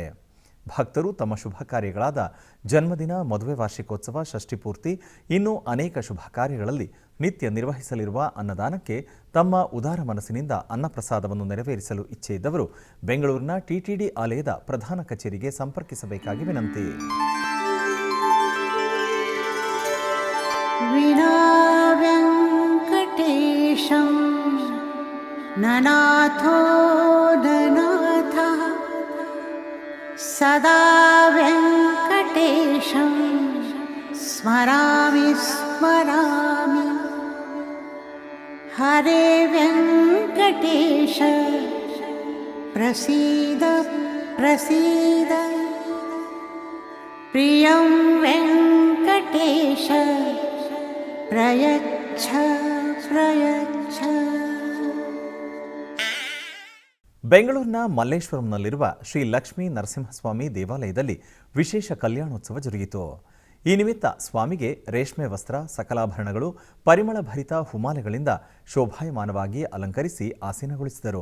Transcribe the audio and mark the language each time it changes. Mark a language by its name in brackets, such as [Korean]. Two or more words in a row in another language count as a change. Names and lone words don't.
[Kannada] ಭಕ್ತರು ತಮ್ಮ ಶುಭ ಕಾರ್ಯಗಳಾದ ಜನ್ಮದಿನ, ಮದುವೆ ವಾರ್ಷಿಕೋತ್ಸವ, ಷಷ್ಠಿಪೂರ್ತಿ ಇನ್ನೂ ಅನೇಕ ಶುಭ ಕಾರ್ಯಗಳಲ್ಲಿ ನಿತ್ಯ ನಿರ್ವಹಿಸಲಿರುವ ಅನ್ನದಾನಕ್ಕೆ ತಮ್ಮ ಉದಾರ ಮನಸ್ಸಿನಿಂದ ಅನ್ನಪ್ರಸಾದವನ್ನು ನೆರವೇರಿಸಲು ಇಚ್ಛೆ ಇದ್ದವರು ಬೆಂಗಳೂರಿನ ಟಿಟಿಡಿ ಆಲಯದ ಪ್ರಧಾನ ಕಚೇರಿಗೆ ಸಂಪರ್ಕಿಸಬೇಕಾಗಿ ವಿನಂತಿ. [Sanskrit] ವೆಂಕಟೇಶಂ ನನಾಥೋ ನನಾಥ ಸದಾ ವೆಂಕಟೇಶ स्मरामि स्मरामि हरे वेङ्कटेश प्रसीद प्रसीद प्रियं वेङ्कटेश प्रयच्छ प्रयच्छ. [Kannada] ಬೆಂಗಳೂರಿನ ಮಲ್ಲೇಶ್ವರಂನಲ್ಲಿರುವ ಶ್ರೀ ಲಕ್ಷ್ಮೀ ನರಸಿಂಹಸ್ವಾಮಿ ದೇವಾಲಯದಲ್ಲಿ ವಿಶೇಷ ಕಲ್ಯಾಣೋತ್ಸವ ಜರುಗಿತು. ಈ ನಿಮಿತ್ತ ಸ್ವಾಮಿಗೆ ರೇಷ್ಮೆ ವಸ್ತ್ರ, ಸಕಲಾಭರಣಗಳು, ಪರಿಮಳ ಭರಿತ ಹುಮಾಲೆಗಳಿಂದ ಶೋಭಾಯಮಾನವಾಗಿ ಅಲಂಕರಿಸಿ ಆಸೀನಗೊಳಿಸಿದರು.